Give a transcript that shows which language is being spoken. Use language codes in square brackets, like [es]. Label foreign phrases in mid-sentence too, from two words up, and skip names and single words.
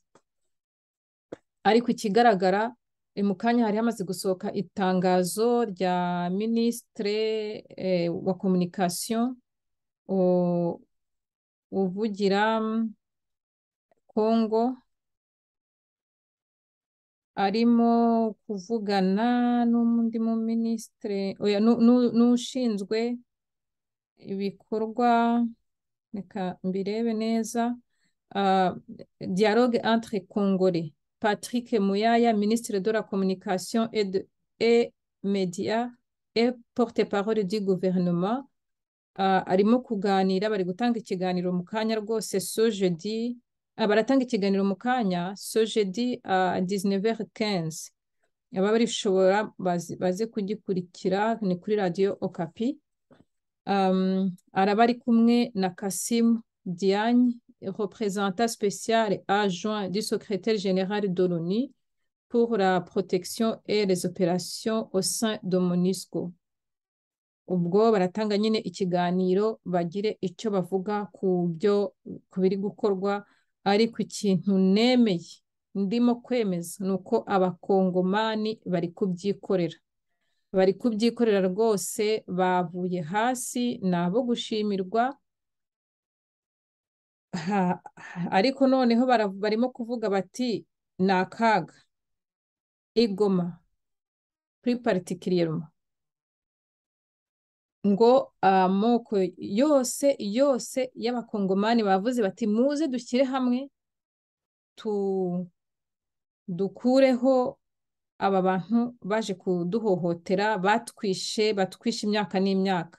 [rw] Ariko ikigaragara mu kanya hari hamaze gusohoka itangazo rya Ministre wa Communication uvugira Kongo, arimo kuvugana n'undi mu ministre n'ushinzwe ibikorwa reka mbirebe neza. [fr] Dialogue entre Congolais. Patrick Muyaya, ministre de la Communication et Médias et porte-parole du gouvernement, [rw] arimo kuganira, bari gutanga ikiganiro mu kanya rwose [fr] so jeudi, [rw] baratanga ikiganiro mu kanya [fr] so jeudi à 19h15. [rw] Aba barishobora baze kugikurikira, ni kuri radio Okapi. Araba ari kumwe na [fr] Kassim Diagne, représentant spécial et adjoint du secrétaire général de l'ONU pour la protection et les opérations au sein de MONUSCO. [rw] Ubwo baratanga nyine ikiganiro bagire icyo bavuga ku biri gukorwa, ariko ikintu nemeye ndimo kwemeza nuko abakongomani bari kubyikorera rwose, bavuye hasi, nabo gushimirwa. Ariko noneho barimo kuvuga bati ni akaga igoma [fr] plus particulièrement [rw] ngo amoko yose y'abakongomani bavuze bati muze dushyire hamwe dukureho aba bantu baje kuduhohotera, batwishe imyaka n'imyaka.